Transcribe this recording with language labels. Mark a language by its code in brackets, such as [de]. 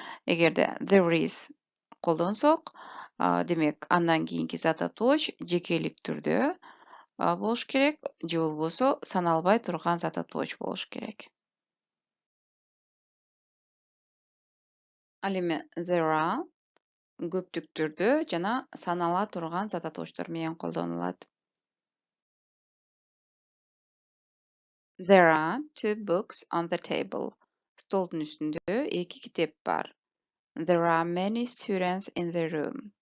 [ky] Эгерде there is колдонсок, демек андан кийинки зататоч жекелик түрдө болуш керек, же болбосо саналбай турган зататоч болуш керек. Ал эми there are көптүк түрдө жана санала турган зататочтор менен колдонулат. [en] There are two books on the table. [ky] Столдун үстүндө эки китеп бар. [en] There are many students in the room.